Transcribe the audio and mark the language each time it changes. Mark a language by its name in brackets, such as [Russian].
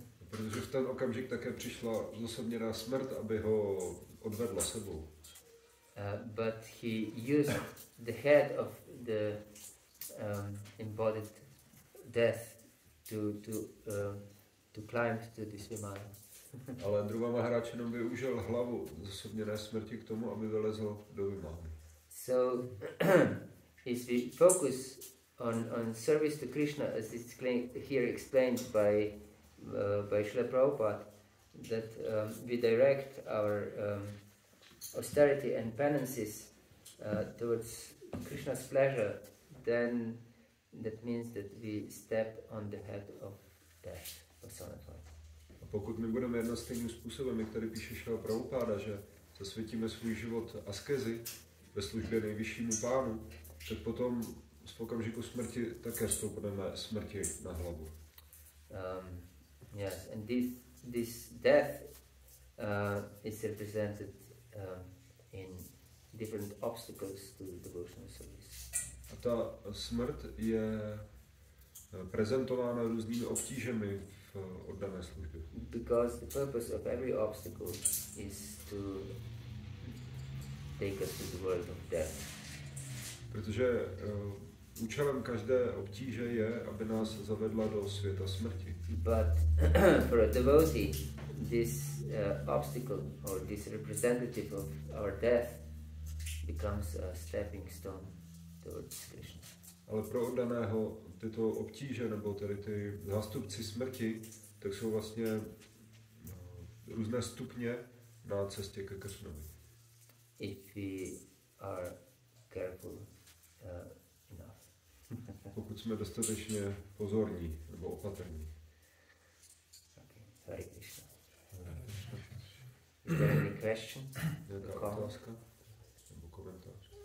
[Czech] Protože v ten okamžik také přišla zosobněná smrt, aby ho odvedla sebou. [English] But he used the head of the embodied death to climb to this Vimana. [Czech] Ale Dhruva Maharaj jenom využil hlavu zosobněné smrti k tomu, aby vylezl do Vimány. [English] So, if we focus on service to Krishna, as it's here explained by Srila Prabhupada, that we direct our austerity and penances towards Krishna's pleasure, then that means that we step on the head of death personified. [Czech] A pokud my budeme jednat stejným způsobem, jak tady píše Srila Prabhupada, že zasvětíme svůj život askezi ve službě nejvyššímu pánu, tak potom v okamžiku smrti také vstoupneme smrti na hlavu. [English] Yes, and this death is represented in different obstacles to devotional service. [Czech] A ta smrt je prezentována různými obtížemi v oddané službě. [English] Because the purpose of every obstacle is to take us to the world of death. [Czech] Protože účelem každé obtíže je, aby nás zavedla do světa smrti. [English] But for a devotee, this obstacle or this representative of our death becomes a stepping stone towards Krishna. [Czech] Ale pro oddaného tyto obtíže, nebo tedy ty zástupci smrti, tak jsou vlastně různé stupně na cestě ke Krishnovi. [English] If we are careful enough. [Czech] Pokud jsme dostatečně pozorní nebo opatrní. [English] Okay. Hare Krishna. Is there any question? [Czech] Nějaká otázka nebo komentář?